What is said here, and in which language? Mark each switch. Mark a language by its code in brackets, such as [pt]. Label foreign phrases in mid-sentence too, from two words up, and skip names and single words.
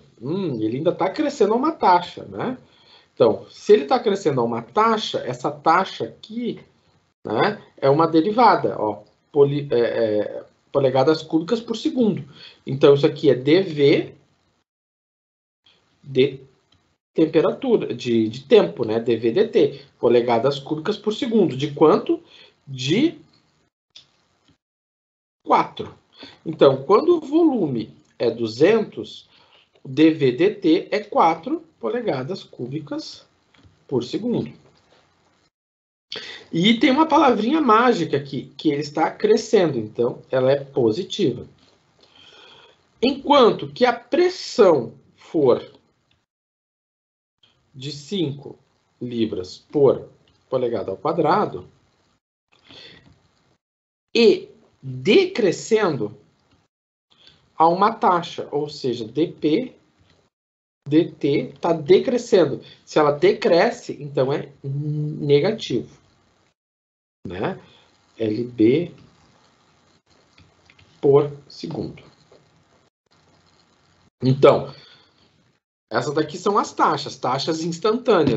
[pt] Ele ainda está crescendo a uma taxa, né? Então, se ele está crescendo a uma taxa, essa taxa aqui, né, é uma derivada, ó, polegadas cúbicas por segundo. Então, isso aqui é dV de temperatura, de tempo, né? dV dt, polegadas cúbicas por segundo. De quanto? De 4. Então, quando o volume é 200, o dV dt é 4 polegadas cúbicas por segundo. E tem uma palavrinha mágica aqui, que ele está crescendo, então ela é positiva. Enquanto que a pressão for de 5 libras por polegada ao quadrado, e decrescendo a uma taxa, ou seja, dP dt está decrescendo. Se ela decresce, então é negativo, né? LB por segundo. Então, essas daqui são as taxas instantâneas.